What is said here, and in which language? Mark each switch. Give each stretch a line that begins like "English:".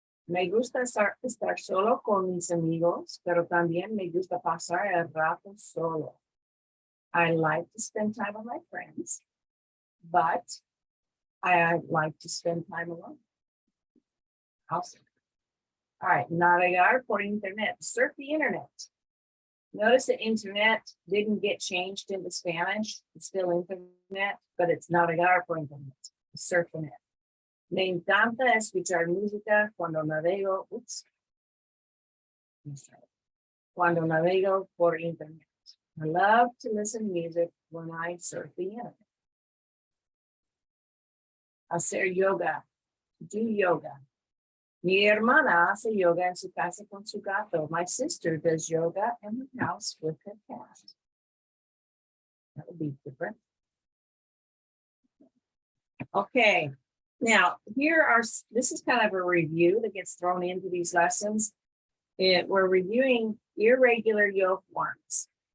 Spanish: Me gusta estar solo con mis amigos, pero también me gusta pasar el rato solo.
English: I like to spend time with my friends, but I like to spend time alone. Also. All right,
Spanish: navegar por internet,
English: surf the internet. Notice the internet didn't get changed into Spanish. It's still internet, but it's
Spanish: navegar por internet,
English: surf the net.
Spanish: Me encanta escuchar música cuando navego, cuando navego por internet.
English: I love to listen to music when I surf the internet. Hacer yoga, do yoga.
Spanish: Mi hermana hace yoga en su casa con su gato.
English: My sister does yoga in her house with her cat. That would be different. Okay, now here are, this is kind of a review that gets thrown into these lessons. We're reviewing irregular yo forms.